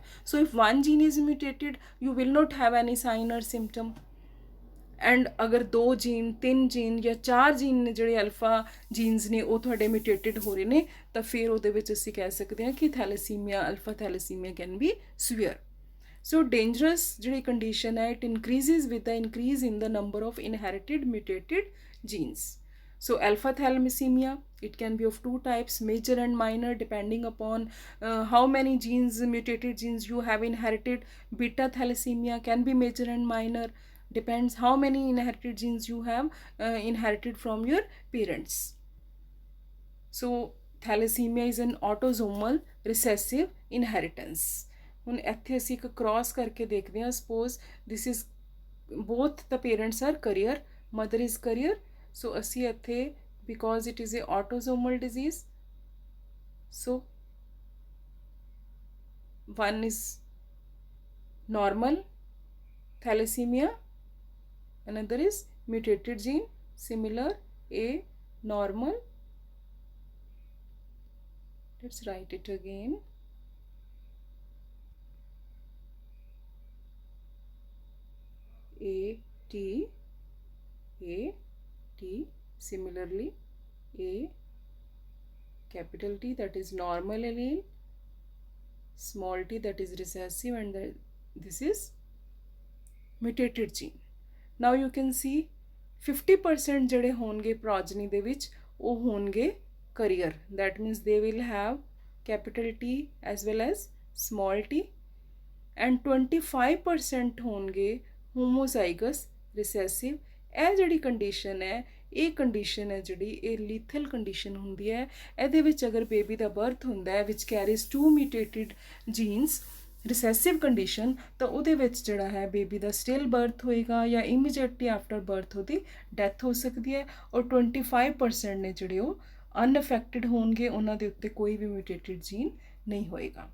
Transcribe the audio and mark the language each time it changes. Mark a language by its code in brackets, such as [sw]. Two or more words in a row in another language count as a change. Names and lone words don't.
[en] so if one gene is mutated you will not have any sign or symptom, and [pa] ਅਗਰ 2 ਜੀਨ 3 ਜੀਨ ਜਾਂ 4 ਜੀਨ ਨੇ ਜਿਹੜੇ [en] alpha genes [pa] ਨੇ ਉਹ ਤੁਹਾਡੇ ਮਿਊਟੇਟਿਡ ਹੋ ਰਹੇ ਨੇ, ਤਾਂ ਫਿਰ ਉਹਦੇ ਵਿੱਚ ਅਸੀਂ ਕਹਿ ਸਕਦੇ ਹਾਂ ਕਿ ਥੈਲੇਸੀਮੀਆ [en] alpha thalassemia can be severe. so dangerous [pa] ਜਿਹੜੀ ਕੰਡੀਸ਼ਨ ਹੈ, [en] it increases with the increase in the number of inherited mutated genes. So alpha thalassemia, it can be of 2 types, major and minor, depending upon how many genes, mutated genes you have inherited. Beta thalassemia can be major and minor, depends how many inherited genes you have inherited from your parents. So thalassemia is an autosomal recessive inheritance. ਹੁਣ ਇੱਥੇ ਅਸੀਂ ਇੱਕ ਕ੍ਰੋਸ ਕਰਕੇ ਦੇਖਦੇ ਹਾਂ, ਸਪੋਜ਼ ਦਿਸ ਇਜ਼ ਬੋਥ ਦ ਪੇਰੈਂਟਸ ਆਰ ਕਰੀਅਰ, ਮਦਰ ਇਜ਼ ਕਰੀਅਰ, ਸੋ ਅਸੀਂ ਇੱਥੇ ਬਿਕੋਜ਼ ਇਟ ਇਜ਼ ਏ ਆਟੋਜ਼ੋਮਲ ਡਿਜ਼ੀਜ਼, ਸੋ one is normal thalassemia, another is mutated gene, similar A normal, let's write it again, A T, similarly A capital T, that is normal allele, small t, that is recessive, and this is mutated gene. Now you can see [pa] 50% ਜਿਹੜੇ ਹੋਣਗੇ ਪ੍ਰੋਜਨੀ ਦੇ ਵਿੱਚ ਉਹ ਹੋਣਗੇ ਕਰੀਅਰ, [en] that means they will have capital T as well as small t, and 25% ਹੋਣਗੇ homozygous recessive. [pa] ਇਹ ਜਿਹੜੀ ਕੰਡੀਸ਼ਨ ਹੈ, ਇਹ ਕੰਡੀਸ਼ਨ ਹੈ ਜਿਹੜੀ ਇਹ ਲੀਥਲ ਕੰਡੀਸ਼ਨ ਹੁੰਦੀ ਹੈ। ਇਹਦੇ ਵਿੱਚ ਅਗਰ ਬੇਬੀ ਦਾ ਬਰਥ ਹੁੰਦਾ ਹੈ [en] which carries 2 mutated genes, recessive condition, [pa] ਤਾਂ ਉਹਦੇ ਵਿੱਚ ਜਿਹੜਾ ਹੈ ਬੇਬੀ ਦਾ [en] still birth [pa] ਹੋਏਗਾ ਜਾਂ [en] immediately after birth [pa] ਉਹਦੀ ਡੈਥ ਹੋ ਸਕਦੀ ਹੈ, ਔਰ 25% ਨੇ ਜਿਹੜੇ ਉਹ ਅਨਅਫੈਕਟਡ ਹੋਣਗੇ, ਉਹਨਾਂ ਦੇ ਉੱਤੇ ਕੋਈ ਵੀ ਮਿਊਟੇਟਿਡ ਜੀਨ ਨਹੀਂ ਹੋਏਗਾ।